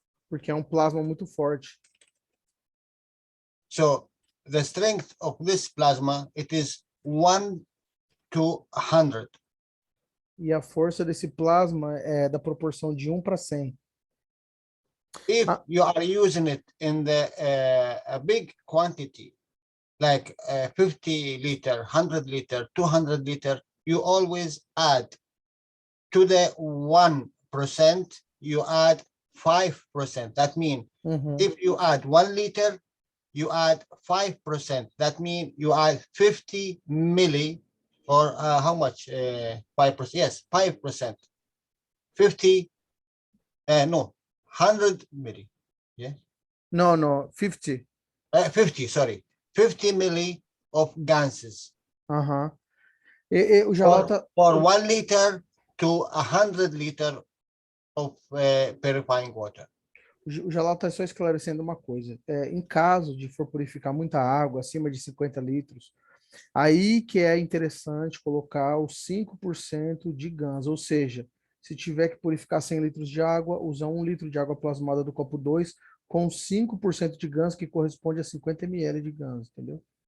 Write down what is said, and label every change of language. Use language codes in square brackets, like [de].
[pt] Porque é um plasma muito forte. [en] So the strength of this plasma, it is 1 to 100. [pt] E a força desse plasma é da proporção de 1 para 100. [en] If you are using it in the a big quantity, like 50 liter, 100 liter, 200 liter, you always add to the 1%, you add 5%. That means if you add 1 liter, you add 5%. That means you add 50 milli, or how much? 5%. Yes, 5%. 50, no, 100 milli. Yeah. No, 50. 50, sorry. 50 milli of gases. [pt] Aham. O Jalal tá... [en] For 1 liter to 100 liter of purifying water. [pt] O Jalal está só esclarecendo uma coisa. Em caso de for purificar muita água, acima de 50 litros, aí que é interessante colocar os 5% de GANs, ou seja, se tiver que purificar 100 litros de água, usar 1 litro de água plasmada do copo 2 com 5% de GANs, que corresponde a 50 ml de GANs, entendeu?